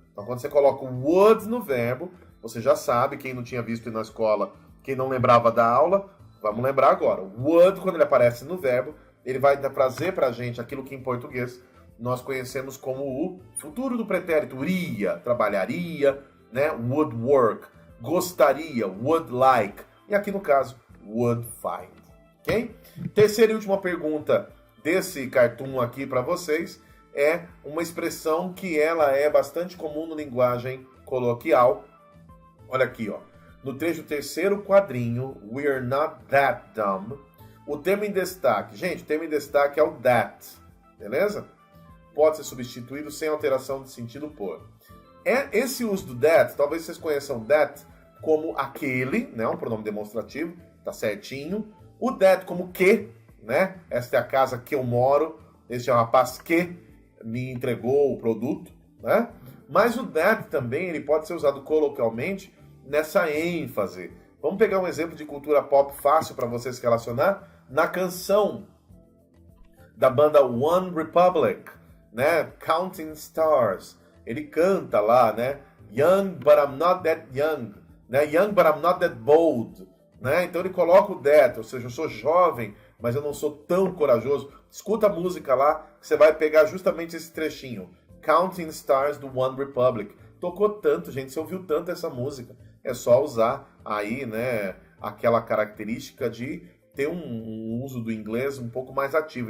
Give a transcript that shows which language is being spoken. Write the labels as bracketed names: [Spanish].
[Portuguese] Então, quando você coloca o would no verbo, você já sabe, quem não tinha visto na escola, quem não lembrava da aula, vamos lembrar agora. O would, quando ele aparece no verbo, ele vai trazer pra gente aquilo que em português nós conhecemos como o futuro do pretérito. Iria, trabalharia, né? [English] Would work, gostaria, would like. [Portuguese] E aqui no caso, [English] would find. [Portuguese] Ok? Terceira e última pergunta desse cartoon aqui para vocês é uma expressão que ela é bastante comum na linguagem coloquial. Olha aqui, ó. No trecho terceiro quadrinho, [English] we're not that dumb. [Portuguese] O termo em destaque, gente, o termo em destaque é o that, beleza? Pode ser substituído sem alteração de sentido por. Esse uso do that, talvez vocês conheçam that como aquele, né? Um pronome demonstrativo, tá certinho. O that como que, né? Esta é a casa que eu moro, este é o rapaz que me entregou o produto, né? Mas o that também ele pode ser usado coloquialmente nessa ênfase. Vamos pegar um exemplo de cultura pop fácil para vocês relacionar na canção da banda One Republic, né? Counting Stars. Ele canta lá, né? [English] Young but I'm not that young, né? Young but I'm not that bold, né? [Portuguese] Então ele coloca o that, ou seja, eu sou jovem, mas eu não sou tão corajoso. Escuta a música lá, que você vai pegar justamente esse trechinho. Counting Stars do One Republic. Tocou tanto, gente, você ouviu tanto essa música. É só usar aí, né, aquela característica de ter um uso do inglês um pouco mais ativo.